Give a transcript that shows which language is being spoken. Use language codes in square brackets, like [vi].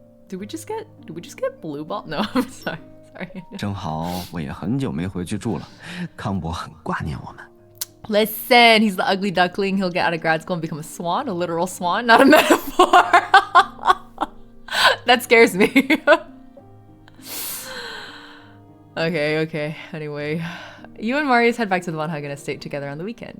[en] Did we just get blue ball? No, I'm sorry. [zh] 正好我也很久没回去住了，康博很挂念我们。 [en] Listen, he's the ugly duckling. He'll get out of grad school and become a swan, a literal swan, not a metaphor. That scares me. Okay. Anyway, you and Marius head back to the Van Hagen estate together on the weekend.